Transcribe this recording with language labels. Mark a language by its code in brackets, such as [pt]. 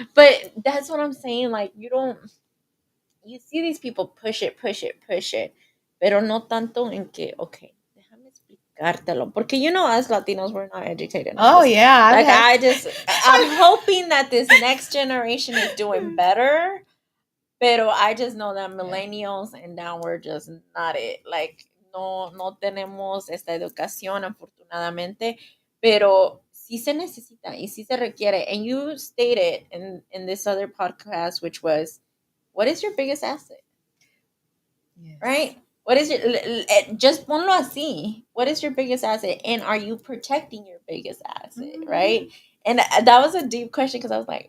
[en] But that's what I'm saying. Like, you see these people push it, push it, push it, [es] pero no tanto en que, okay, déjame explicártelo. Porque [en] us Latinos, we're not educated on Oh this. yeah, I've Like, had. I'm hoping that this next generation is doing better, [es] pero [en] I just know that Yeah, millennials and now we're just not it. Like, [es] no tenemos esta educación, afortunadamente, pero sí se necesita y sí se requiere. [en] And you stated in this other podcast, which was, what is your biggest asset? yes. Right? What is your just [es] ponlo así? [en] What is your biggest asset, and are you protecting your biggest asset? Mhm. Right? And that was a deep question because I was like,